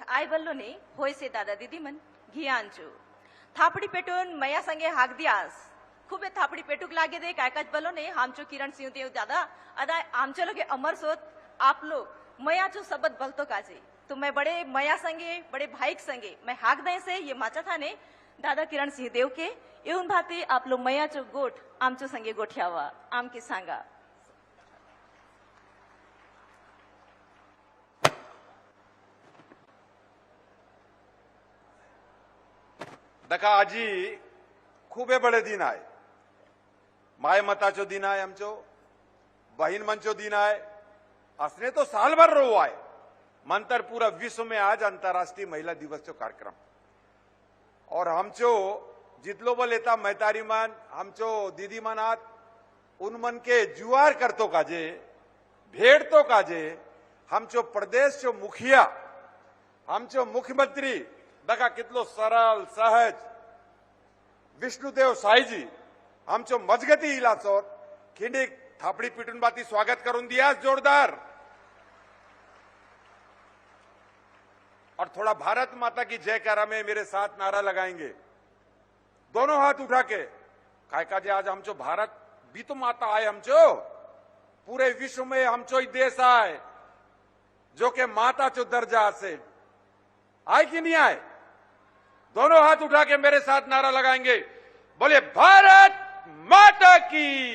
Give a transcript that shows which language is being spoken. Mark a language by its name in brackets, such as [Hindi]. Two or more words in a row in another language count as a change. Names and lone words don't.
[Halbi] आय बल्लो ने होय से दादा दीदी मन घियान चो थापड़ी पेटून मया संगे हाक दियास खूबे थापड़ी पेटुक लागे दे कायकाज बलो ने हामचो किरण सिंह देव दादा अदा आमचो लोगे अमर सोत [Hindi] आप लोग [Halbi] मया चो सबद बलतो काजे [Hindi] तो मैं बड़े [Halbi] मया संगे बड़े भाईक संगे मैं हाक दे से ये माचा था ने दादा किरण सिंह देव के एवं भाते [Hindi] आप लोग [Halbi] मया चो गोठ आमचो संगे गोठ्यावा आम के सांगा। दका आजी खूबे बड़े दिन आए, माय मताचो दिन आए, आमचो बहीन मंचो दिन आए, असने तो साल भर रो आए मंतर [Hindi] पूरा विश्व में आज अंतर्राष्ट्रीय महिला दिवस [Halbi] चो कार्यक्रम और हमचो जितलो बल लेता महतारी मन हमचो दीदी मन आत उन मन के जुआर करतो काजे भेड़ तो काजे हमचो प्रदेश चो मुखिया हमचो मुख्यमंत्री दका कितलो सरल सहज विष्णुदेव साई जी हमचो मजगती इलासोर खिंडी थापड़ी पिटून बाती स्वागत करून दिया जोरदार [Hindi] और थोड़ा भारत माता की जयकारा में मेरे साथ नारा लगाएंगे दोनों हाथ उठा के [Halbi] काय का जे आज हमचो भारत भी तो माता आए हमचो पूरे विश्व में हमचो ही देश आए जो के माता चो दर्जा से आए कि नहीं आए [Hindi] दोनों हाथ उठा के मेरे साथ नारा लगाएंगे बोले भारत माता की,